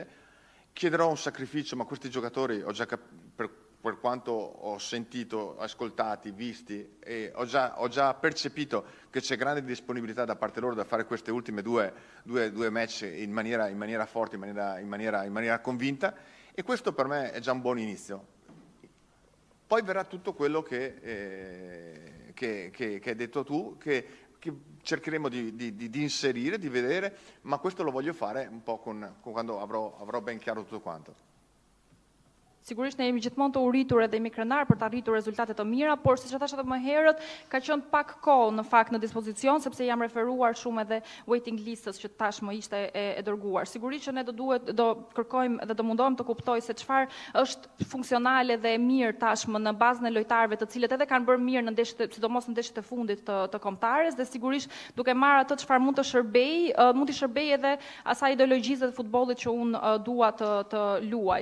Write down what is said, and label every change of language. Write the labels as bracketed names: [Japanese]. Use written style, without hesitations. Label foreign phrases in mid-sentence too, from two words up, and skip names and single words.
[Italian] Chiederò un sacrificio, ma questi giocatori per quanto ho sentito, ascoltati, visti, e ho già percepito che c'è grande disponibilità da parte loro da fare queste ultime due match in maniera forte, in maniera convinta, e questo per me è già un buon inizio. Poi verrà tutto quello che hai detto tu, che cercheremo di inserire, di vedere, ma questo lo voglio fare un po' quando avrò ben chiaro tutto quanto. [Albanian] Sigurisht ne jemi gjithmonë të uritur edhe jemi krenar për të arritur rezultate të mira, por siç e thashë edhe më herët, ka qenë pak kohë në fakt në dispozicion, sepse jam referuar shumë edhe [English] waiting listës [Albanian] që tashmë ishte e dërguar. Sigurisht që ne do kërkojmë dhe do mundohem të kuptoj se çfarë është funksionale dhe e mirë tashmë në bazën e lojtarëve të cilët edhe kanë bërë mirë në ndeshjet, sidomos në ndeshjet e fundit të kombëtares, dhe sigurisht duke marrë atë çfarë mund të shërbej edhe asaj ideologjisë të futbollit që unë dua të luaj.